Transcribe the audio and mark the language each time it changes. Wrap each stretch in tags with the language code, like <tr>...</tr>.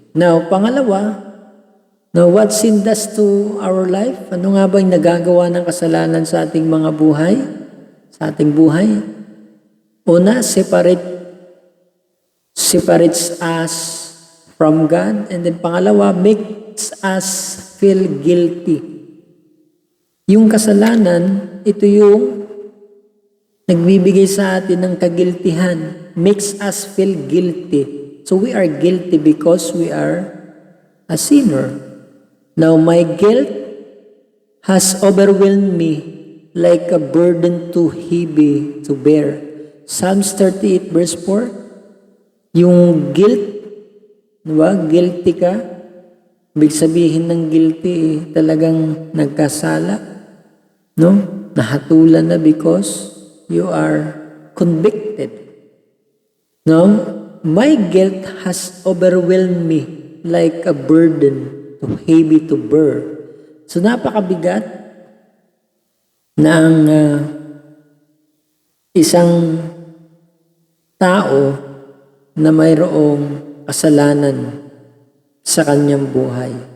<en>Now, pangalawa, what sin does to our life?</en> <tl>Ano nga ba yung nagagawa ng kasalanan sa ating mga buhay? Sa ating buhay? Una,</tl> <en>separates us from God. And then pangalawa, makes us feel guilty.</en> <tl>Yung kasalanan, ito yung nagbibigay sa atin ng kagiltihan.</tl> <en>Makes us feel guilty. So we are guilty because we are a sinner. Now my guilt has overwhelmed me like a burden too heavy to bear. Psalms 38 verse 4. Yung guilt, diba? Guilty ka.</en> <tl>Ibig sabihin ng guilty, talagang nagkasala. No? Nahatulan na</tl> <en>because you are convicted. No? My guilt has overwhelmed me like a burden too heavy to bear.</en> <tl>So napakabigat ng isang tao na mayroong kasalanan sa kanyang buhay.</tl>